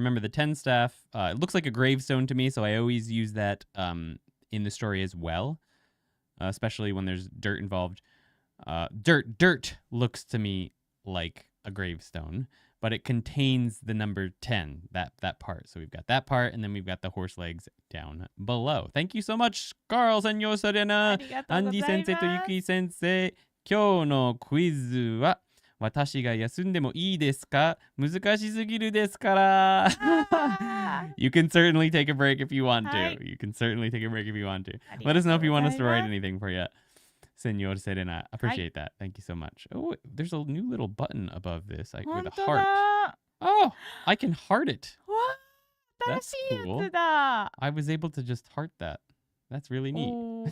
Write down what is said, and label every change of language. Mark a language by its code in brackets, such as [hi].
[en] Remember the 10 staff, it looks like a gravestone to me, so I always use that in the story as well, especially when there's dirt involved. Dirt looks to me like a gravestone, but it contains the number 10, that part. So we've got that part, and then we've got the horse legs down below. Thank you so much, Carl, Senor Serena, Andy Sensei と Yuki Sensei. [ja] 今日のクイズは私が休んでもいいですか？難しすぎるですから。 [en] You can certainly take a break if you want to. You can certainly take a break if you want to. Let us know if you want us to write anything for you. Senor Serena, appreciate that. Thank you so much. Oh, there's a new little button above this with a heart. Oh, I can heart it. That's cool. I was able to just heart that. That's really neat.